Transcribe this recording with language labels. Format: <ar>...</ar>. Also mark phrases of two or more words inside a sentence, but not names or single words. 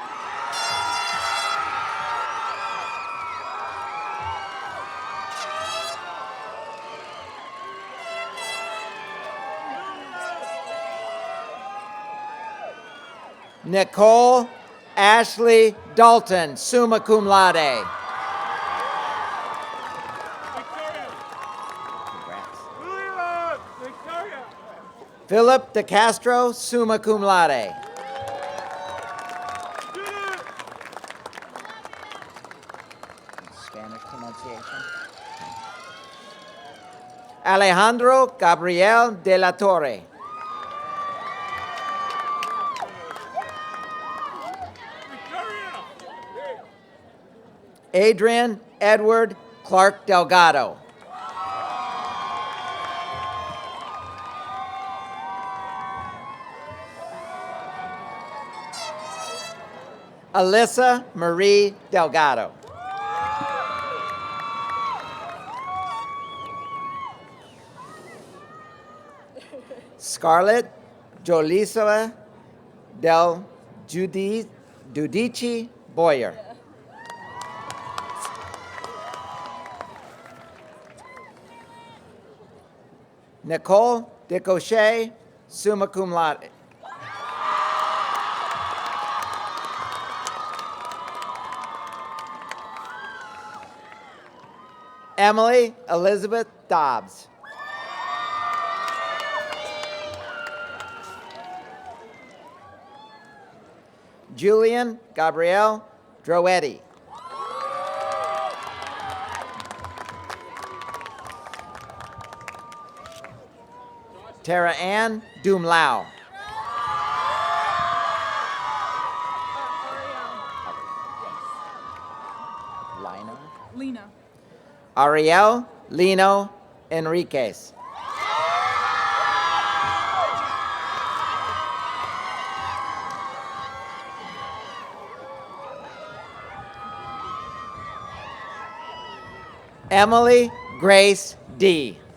<en>Nicole Ashley Dalton,</en> <la>summa cum laude.</la> <en>Victoria! Philip De Castro,</en> <la>summa cum laude.</la> <en>Spanish pronunciation. Alejandro Gabriel de la Torre. Adrian Edward Clark Delgado. Alyssa Marie Delgado. Scarlett Jolisa del Giudici Boyer. Nicole Decochet,</en> <la>summa cum laude.</la> <en>Emily Elizabeth Dobbs. Julian Gabrielle Droetti. Tara Ann Dumlau. Lena. Ariel Lino Enriquez. Emily Grace D.</en>